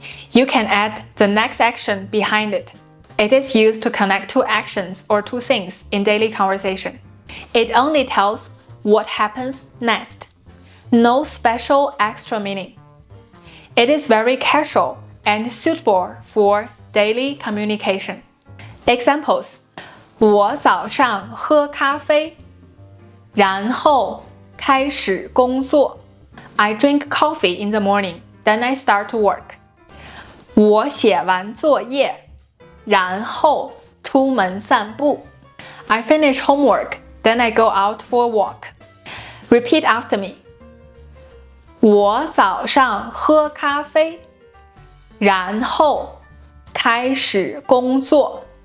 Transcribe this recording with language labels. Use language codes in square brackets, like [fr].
[en] You can add the next action behind it. It is used to connect 2 actions or 2 things in daily conversation. It only tells what happens next. No special extra meaning. It is very casual and suitable for daily communication. [zh] Examples: 我早上喝咖啡，然后开始工作。 [en] I drink coffee in the morning, then I start to work. [zh] 我写完作业，然后出门散步。 [en] I finish homework, then I go out for a walk. Repeat after me. [zh] 我早上喝咖啡，然后开始工作。